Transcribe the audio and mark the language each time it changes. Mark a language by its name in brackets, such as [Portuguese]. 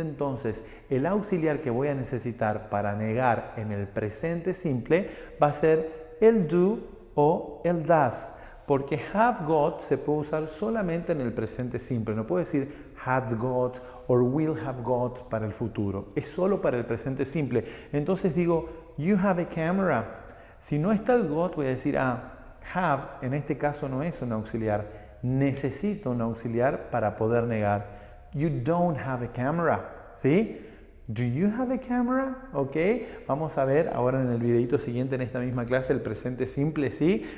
[Spanish] Entonces, el auxiliar que voy a necesitar para negar en el presente simple va a ser el do o el does. Porque have got se puede usar solamente en el presente simple. No puedo decir had got or will have got para el futuro. Es solo para el presente simple. Entonces digo, [English] you have a camera. [Spanish] Si no está el got, voy a decir, have en este caso no es un auxiliar. Necesito un auxiliar para poder negar. [English] You don't have a camera. ¿Sí? Do you have a camera? ¿Ok? [Spanish] Vamos a ver ahora en el videito siguiente en esta misma clase el presente simple, ¿sí?